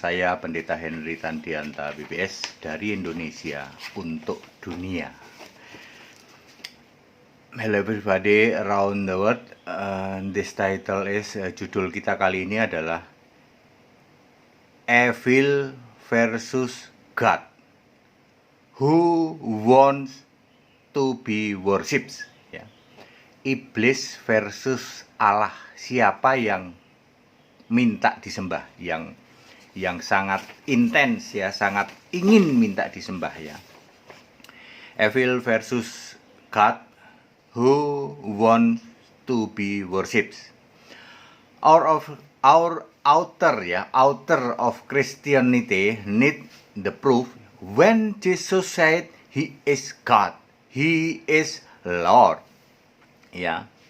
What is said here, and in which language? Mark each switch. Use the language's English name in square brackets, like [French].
[Indonesian] Saya Pendeta Henry Tandianta, BBS, dari Indonesia untuk dunia. [English] Hello everybody around the world. This title is, [Indonesian] judul kita kali ini adalah Evil versus God. [English] Who wants to be worshipped? [Indonesian] Ya. Iblis versus Allah. Siapa yang minta disembah, yang sangat intens ya, sangat ingin minta disembah ya. [English] Evil versus God, who want to be worshipped. Our author of Christianity need the proof when Jesus said he is God, he is Lord. Ya.